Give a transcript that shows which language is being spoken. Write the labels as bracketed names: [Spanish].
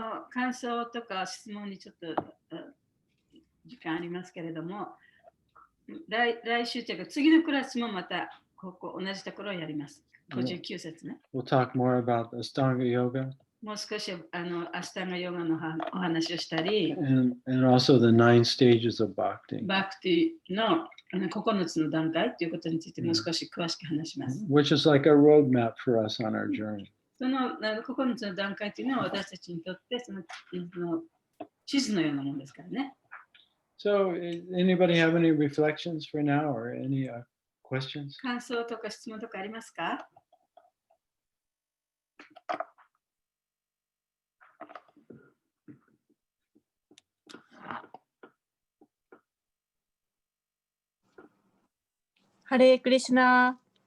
[Japanese] 感想とか質問にちょっと時間ありますけれども、来週というか次のクラスもまたここ同じところをやります。 59節ね。 [English] We'll talk more about Ashtanga Yoga. [Japanese] もう少しアシタンガヨガのお話をしたり、 [English] and also the 9 stages of Bhakti, [Japanese] バクティの9つの段階ということについてもう少し詳しく話します。 [English] which is like a roadmap for us on our journey. [Japanese] その9つの段階というのは私たちにとってその地図のようなものですからね。 [English] So, anybody have any reflections for now or any questions? [Japanese] 感想とか質問とかありますか？ハレークリシュナ。